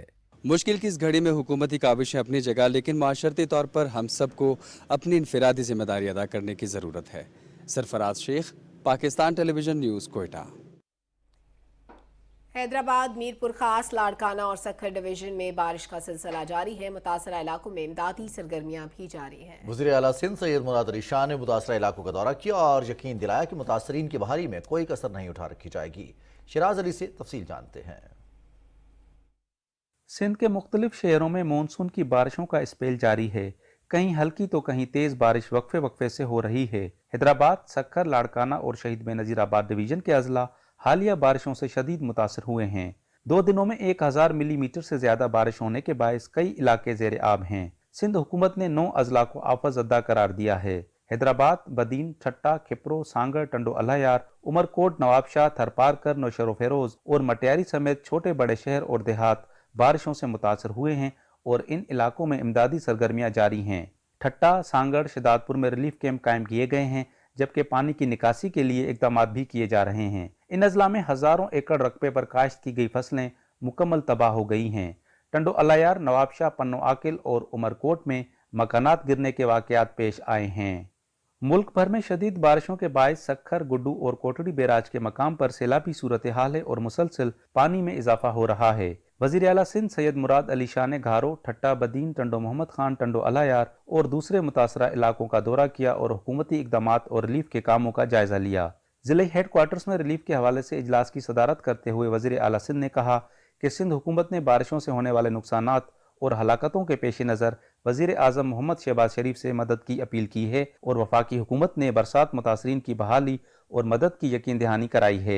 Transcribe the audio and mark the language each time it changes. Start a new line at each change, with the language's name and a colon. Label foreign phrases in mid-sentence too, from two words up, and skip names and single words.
Urdu: مشکل کی اس گھڑی میں حکومتی کاوشیں اپنی جگہ، لیکن معاشرتی طور پر ہم سب کو اپنی انفرادی ذمہ داری ادا کرنے کی ضرورت ہے. سرفراز شیخ، پاکستان ٹیلی ویژن نیوز، کوئٹہ. حیدرآباد، میرپور خاص، لاڑکانہ اور سکھر ڈویژن میں بارش کا سلسلہ جاری ہے. متاثرہ علاقوں میں امدادی سرگرمیاں بھی جاری ہیں. وزیر اعلیٰ سندھ سید مراد علی شاہ نے متاثرہ علاقوں کا دورہ کیا اور یقین دلایا کہ متاثرین کی بحالی میں کوئی کسر نہیں اٹھا رکھی جائے گی. شیراز علی سے تفصیل جانتے ہیں. سندھ کے مختلف شہروں میں مون سون کی بارشوں کا اسپیل جاری ہے. کہیں ہلکی تو کہیں تیز بارش وقفے وقفے سے ہو رہی ہے. حیدرآباد، سکھر، لاڑکانہ اور شہید بینظیرآباد ڈویژن کے اضلاع حالیہ بارشوں سے شدید متاثر ہوئے ہیں. 2 دنوں میں 1000 ملی میٹر سے زیادہ بارش ہونے کے باعث کئی علاقے زیر آب ہیں. سندھ حکومت نے 9 اضلاع کو آفت زدہ قرار دیا ہے. حیدرآباد، بدین، ٹھٹہ، کھپرو، سانگھڑ، ٹنڈو الہ یار، عمرکوٹ، نوابشاہ، تھرپارکر، نوشہرو فیروز اور مٹیاری سمیت چھوٹے بڑے شہر اور دیہات بارشوں سے متاثر ہوئے ہیں اور ان علاقوں میں امدادی سرگرمیاں جاری ہیں. ٹھٹہ، سانگھڑ، شیداتپور میں ریلیف کیمپ قائم کیے گئے ہیں، جبکہ پانی کی نکاسی کے لیے اقدام بھی کیے جا رہے ہیں. ان اضلاع میں ہزاروں ایکڑ رقبے پر کاشت کی گئی فصلیں مکمل تباہ ہو گئی ہیں. ٹنڈو الہ یار، نوابشاہ، پنوعاقل اور عمرکوٹ میں مکانات گرنے کے واقعات پیش آئے ہیں. ملک بھر میں شدید بارشوں کے باعث سکھر، گڈو اور کوٹڑی بیراج کے مقام پر سیلابی صورتحال ہے اور مسلسل پانی میں اضافہ ہو رہا ہے. وزیر اعلیٰ سندھ سید مراد علی شاہ نے گھارو، ٹھٹہ، بدین، ٹنڈو محمد خان، ٹنڈو الہ یار اور دوسرے متاثرہ علاقوں کا دورہ کیا اور حکومتی اقدامات اور ریلیف کے کاموں کا جائزہ لیا. ضلع ہیڈکوارٹرز میں ریلیف کے حوالے سے اجلاس کی صدارت کرتے ہوئے وزیر اعلیٰ سندھ نے کہا کہ سندھ حکومت نے بارشوں سے ہونے والے نقصانات اور ہلاکتوں کے پیش نظر وزیر اعظم محمد شہباز شریف سے مدد کی اپیل کی ہے اور وفاقی حکومت نے برسات متاثرین کی بحالی اور مدد کی یقین دہانی کرائی ہے.